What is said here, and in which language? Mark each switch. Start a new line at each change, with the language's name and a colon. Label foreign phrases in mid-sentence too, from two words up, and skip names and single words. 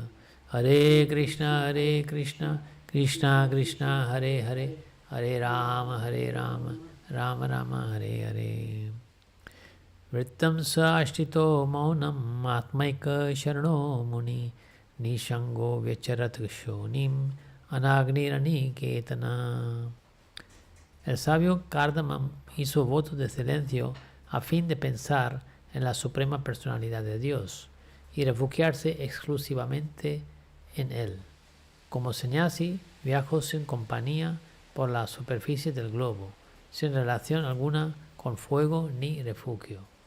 Sanskrit: हरे कृष्ण कृष्ण कृष्ण हरे हरे हरे राम राम राम हरे हरे. व्रतं सआस्थितो मौनम् आत्मैक शरणो मुनि निःसङ्गो व्यचरत् क्षोणीम् अनग्निरनि केतन.
Spanish: El sabio Kardama hizo voto de silencio a fin de pensar en la suprema personalidad de Dios y refugiarse exclusivamente en Él. Como sannyasi, viajó sin compañía por la superficie del globo, sin relación alguna con fuego ni refugio.